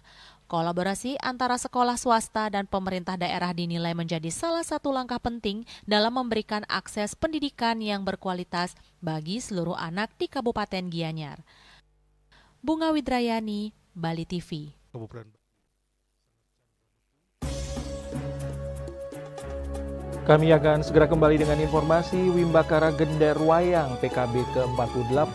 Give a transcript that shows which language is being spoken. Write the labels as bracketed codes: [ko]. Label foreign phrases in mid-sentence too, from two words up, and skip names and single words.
[id] Kolaborasi antara sekolah swasta dan pemerintah daerah dinilai menjadi salah satu langkah penting dalam memberikan akses pendidikan yang berkualitas bagi seluruh anak di Kabupaten Gianyar. Bunga Widrayani, Bali TV. Kami akan segera kembali dengan informasi Wimbakara Gender Wayang PKB ke-48.